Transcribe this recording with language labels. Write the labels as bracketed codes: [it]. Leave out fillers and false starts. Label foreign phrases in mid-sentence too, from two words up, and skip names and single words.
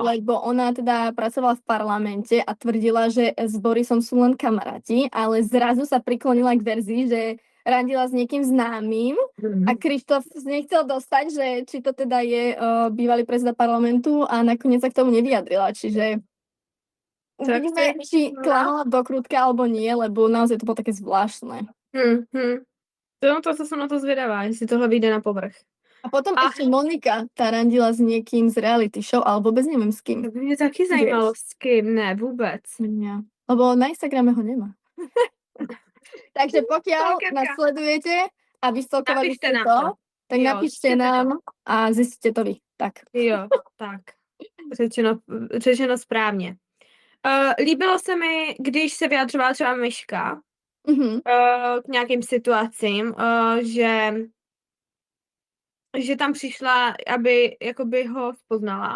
[sk] Lebo ona teda pracovala v parlamente a tvrdila, že s Borisom sú len kamaráti, ale zrazu sa priklonila k verzii, že randila s niekým známym a Krištof nechcel dostať, že či to teda je bývalý predseda parlamentu a nakoniec sa k tomu nevyjadrila, čiže Tak uvidíme, či klamala do krútka alebo nie, lebo naozaj to bolo také zvláštne. [cs] To jsem na to zvědavá, jestli tohle vyjde na povrch. A potom A- [sk] ešte Monika, tá randila s niekým z reality show, ale vôbec neviem s [cs] To [sk] kým. [cs] by mě taky zajímalo s kým, ne vůbec. [sk] Ja. Lebo na Instagrame ho nemá. Takže pokiaľ Stalkerka. nás sledujete a vystalkovali Napíšte ste nám to, to. tak [cs] Jo, [sk] napíšte [cs] zistěte to. [sk] nám a zistíte to vy. Tak. [cs] Jo, tak. řečeno správně. Líbilo se mi, když se vyjadřovala třeba Myška Mhm. k nějakým situacím, že tam přišla, aby jakoby ho poznala,